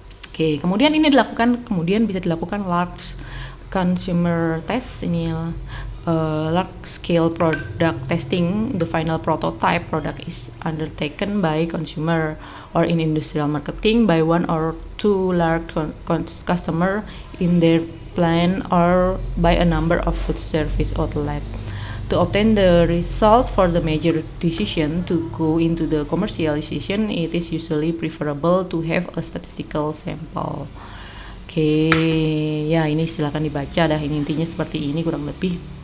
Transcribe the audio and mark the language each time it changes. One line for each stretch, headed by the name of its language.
Indonesian: Oke, kemudian ini bisa dilakukan
English: large consumer test.
Indonesian: Ini
English: large-scale product testing, the final prototype product is undertaken by consumer or in industrial marketing by one or two large customer in their plant or by a number of food service outlet. To obtain the result for the major decision to go into the commercialization, it is usually preferable to have a statistical sample.
Indonesian: Oke, ya ini silakan dibaca dah. Ini intinya seperti ini kurang lebih.